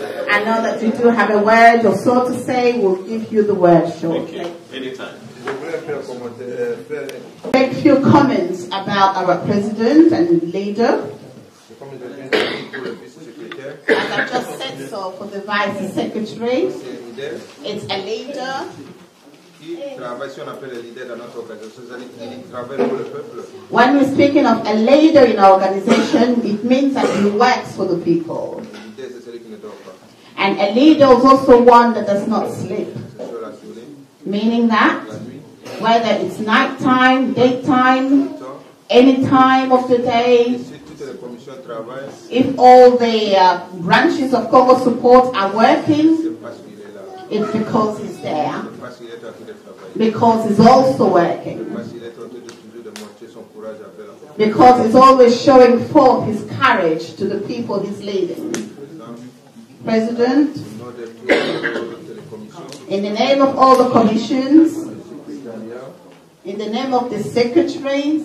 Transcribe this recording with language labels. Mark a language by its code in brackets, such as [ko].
[en] I know that you do have a word or so to say. We'll give you the word shortly. Thank you. Anytime. [fr] Je voudrais faire [en] Make a few comments about our president and leader. [fr] comme je viens de dire pour le vice-secrétaire, [en] As I just said so for the vice secretary, [fr] c'est un leader [en] it's a leader [fr] qui travaille, si on appelle le leader dans notre organisation, c'est-à-dire qu'il travaille pour le peuple. [en] When we're speaking of a leader in our organization, it means that he works for the people. [fr] Le leader, c'est celui qui ne dort pas. [en] And a leader is also one that does not sleep. [fr] C'est sur la journée, [en] Meaning that [fr] la nuit, [en] whether it's nighttime, daytime, [fr] le temps. [en] any time of the [fr] Et [en] day, [fr] si toutes les commissions travaillent, [en] if all the branches of Congo support are working, [fr] c'est parce qu'il est là. [en] it's because he's there. [fr] C'est parce qu'il est en train de travailler. [en] Because he's also working. [fr] C'est parce qu'il est en train de toujours de montrer son courage à la [en] Because he's always showing forth his courage to the people he's leading. [fr] Président, [en] President, [fr] au nom de toutes les commissions, [en] in the name of all the commissions, [fr] du secrétariat, [en] in the name of the secretaries,